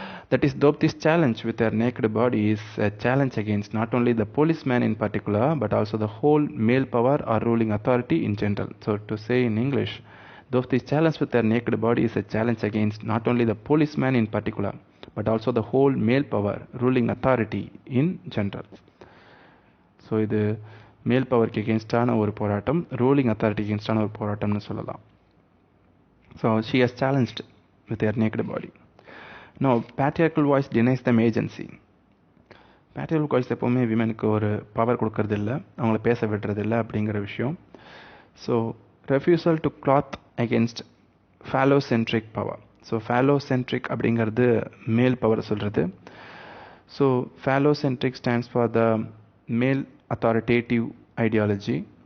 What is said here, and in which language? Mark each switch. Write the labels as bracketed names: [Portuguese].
[English] That is, Draupadi's challenge with her naked body is a challenge against not only the policeman in particular, but also the whole male power or ruling authority in general. So to say in English, Draupadi's challenge with her naked body is a challenge against not only the policeman in particular, but also the whole male power, ruling authority in general. [Tamil] So இது மேல் பவருக்கு எகென்ஸ்டான ஒரு போராட்டம், ruling authority எகென்ஸ்டான ஒரு போராட்டம்னு சொல்லலாம். [English] So she has challenged with her naked body. Now, patriarchal voice denies them agency. [Tamil] patriarchal voice எப்போவுமே விமனுக்கு ஒரு power கொடுக்கறதில்ல, அவங்கள பேச விடுறதில்ல அப்படிங்கிற விஷயம். [English] So refusal to clothe against phallocentric power. [Tamil] So ஃபேலோசென்ட்ரிக் அப்படிங்கிறது மேல் பவர் சொல்கிறது. [English] So phallocentric stands for the male authoritative ideology.